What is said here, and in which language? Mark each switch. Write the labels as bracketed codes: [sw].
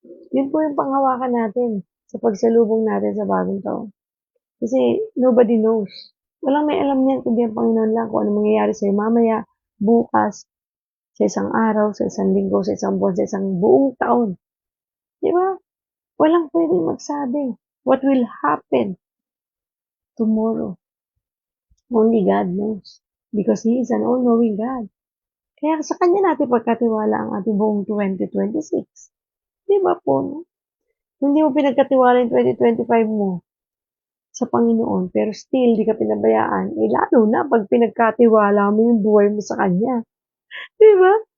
[tl] Yun po yung panghawakan natin sa pagsalubong natin sa bagong taon. Kasi [en] nobody knows. [tl] Walang may alam niyan kundi ang Panginoon lang kung ano mangyayari sa'yo mamaya, bukas, sa isang araw, sa isang linggo, sa isang buwan, sa isang buong taon. Di ba? Walang pwedeng magsabi [en] what will happen tomorrow. Only God knows. Because He is an all-knowing God. [tl] Kaya sa Kanya natin pagkatiwala ang ating buong 2026. Di ba po? No? Hindi mo pinagkatiwala yung 2025 mo sa Panginoon, pero still, di ka pinabayaan, lalo na pag pinagkatiwala mo yung buhay mo sa Kanya. Di ba?